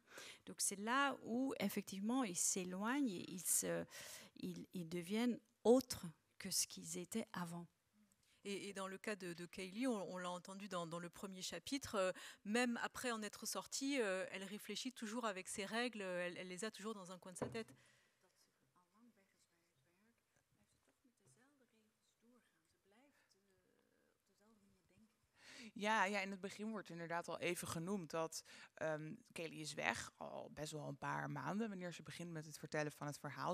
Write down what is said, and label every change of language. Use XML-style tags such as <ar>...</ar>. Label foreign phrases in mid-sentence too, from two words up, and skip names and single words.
<fr>Donc c'est là où effectivement ils s'éloignent, ils deviennent autres que ce qu'ils étaient avant. Et dans le cas de Kaylee, on l'a entendu dans le premier chapitre, même après en être sortie, elle réfléchit toujours avec ses règles, elle les a toujours dans un coin de sa tête.</fr> <nl>Ja, in het begin wordt inderdaad al even genoemd dat Kaylee is weg, al best wel een paar maanden, wanneer ze begint met het vertellen van het verhaal.</nl>